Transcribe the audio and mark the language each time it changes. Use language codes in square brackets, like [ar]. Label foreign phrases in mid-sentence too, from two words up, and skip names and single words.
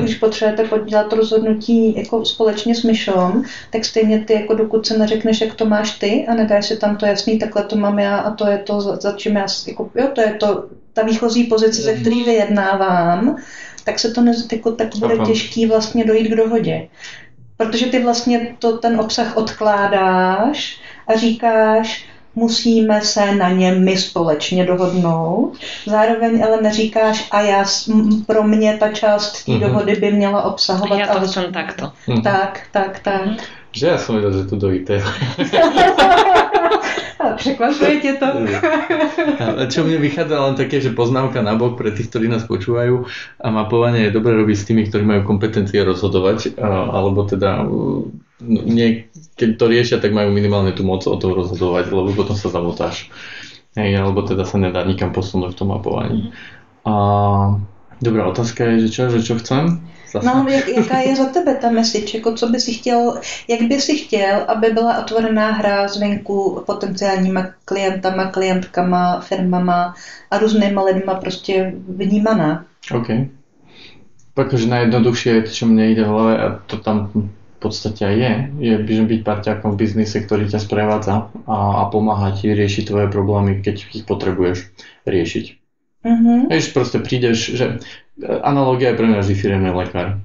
[cs] Když potřebujete udělat to rozhodnutí jako společně s Myšou, tak stejně ty, jako dokud se neřekneš, jak to máš ty a nedáš si tam to jasný, takhle to mám já a to je to, za čím já, jako, jo, to je to, ta výchozí pozice, ze který vyjednávám, tak se to tak bude těžký vlastně dojít k dohodě. Protože ty vlastně ten obsah odkládáš a říkáš, musíme se na něm my společně dohodnout. Zároveň ale neříkáš, a pro mě ta část té dohody by měla obsahovat. [sk] Já to chcem takto. Tak. Že ja som vedel, že tu dojíte. [cs] Překvapuje tě to? [sk] Čo mne vychádza len také, že poznámka na bok pre tých, ktorí nás počúvajú a mapovanie je dobre robiť s tými, ktorí majú kompetencie rozhodovať, alebo teda keď to riešia, tak majú minimálne tú moc o to rozhodovať, lebo potom sa zamotáš. Alebo teda sa nedá nikam posunúť v tom mapovaní. Dobrá otázka je, že čo chcem? Zase. No, [cs] jaká je za tebe ta message? Jako, co by si chtěl, jak by si chtěl, aby byla otvorená hra zvenku potenciálníma klientama, klientkama, firmama a různýma lidma prostě vnímaná? OK. [sk] Takže najjednoduchšie, čo mne ide v hlave, a to tam v podstate aj je byť parťákom v biznise, ktorý ťa sprevádza a pomáha ti riešiť tvoje problémy, keď ich potrebuješ riešiť. Vieš, proste prídeš, že analogia je pre mňa vždy firemný lekár.